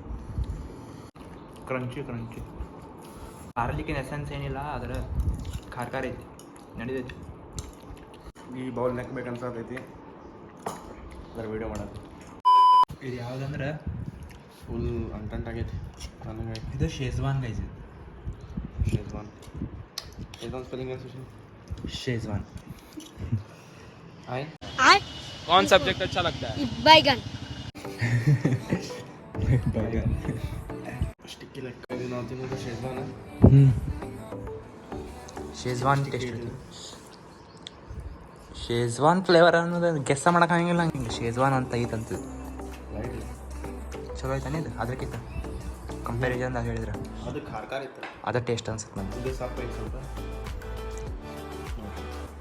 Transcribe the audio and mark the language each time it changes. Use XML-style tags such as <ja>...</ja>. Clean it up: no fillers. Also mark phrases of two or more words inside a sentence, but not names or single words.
<kn>ಕ್ರಂಚಿ ಗಾರ್ಲಿಕ್ಕಿನ ಎಸೆನ್ಸ್ ಏನಿಲ್ಲ, ಅದರ ಖಾರ ಐತಿ, ನಡೀತೈತಿ. ಈ ಬೌಲ್ ನೆಕ್ಬೇಕನ್ಸತೈತಿ ಅದರ ವೀಡಿಯೋ ಮಾಡೋದು. ಇದು ಯಾವುದಂದ್ರೆ ಫುಲ್ ಅಂಟಂಟಾಗೈತಿ ನನಗೆ. ಇದು ಶೇಜ್ವಾನ್ ಗೈಸ್. ಶೇಜ್ವಾನ್ ಸ್ಪೆಲ್ಲಿಂಗ್ ಏನು ಸುಶೀಲ್?</kn> <hi>शेजवान. आए कौन सब्जेक्ट अच्छा लगता है? बैगन. बैगन. स्टिकी लगता है ना तीनों का शेजवान है.</hi> <kn>शेजवान टेस्ट ಇದೆ. ಶೇಜ್ವಾನ್ ಫ್ಲೇವರ್ ಅನ್ನೋದು ಗೆಸ್ ಮಾಡೋಕ್ಕಾಗಿಲ್ಲ. ಹಿಂಗೆ ಶೇಜ್ವಾನ್ ಅಂತ ಐತಂತ ಚಲೋ ಐತಾನೆ ಇದು ಅದಕ್ಕಿಂತ ಕಂಪ್ಯಾರಿಸನ್ ಅದು ಹೇಳಿದ್ರೆ. ಅದು ಖಾರ ಖಾರ ಇತ್ತು, ಅದ ಟೇಸ್ಟ್ ಅನ್ಸುತ್ತೆ ನನಗೆ. ಇದು ಸಾಕು ಐತೆ ಸ್ವಲ್ಪ.</kn>